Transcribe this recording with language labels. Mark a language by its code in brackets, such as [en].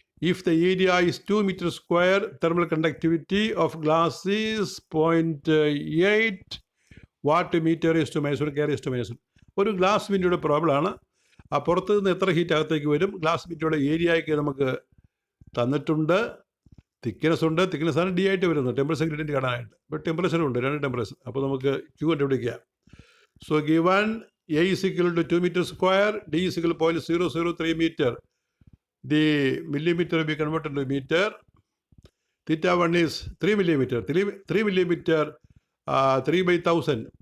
[en] If the area is 2 meters square, thermal conductivity of glass is 0.8 watt meter raised to -1 k raised to -1. [ml] ഒരു glass വിൻഡോയുടെ പ്രോബ്ലമാണ്. ആ പുറത്ത് നിന്ന് എത്ര heat അകത്തേക്ക് വരും? ഗ്ലാസ് വിൻഡോയുടെ ഏരിയയ്ക്ക് നമുക്ക് തന്നിട്ടുണ്ട്. തിക്നെസ് ഉണ്ട്. തിക്നെസ്സാണ് ഡി ആയിട്ട് വരുന്നത് ടെമ്പറേച്ചർ ഗ്രേഡിയൻറ്റ് കാണാനായിട്ട്. ഇപ്പോൾ ടെമ്പറേച്ചർ ഉണ്ട്, 2 ടെമ്പറേച്ചർ. അപ്പോൾ നമുക്ക് ക്യൂ കണ്ടുപിടിക്കാം. [en] So given A is equal to 2 meters square, d is equal to 0.003 meter. The millimeter will be converted to meter. Theta 1 is 3 millimeter. 3 millimeter 3 by 1000.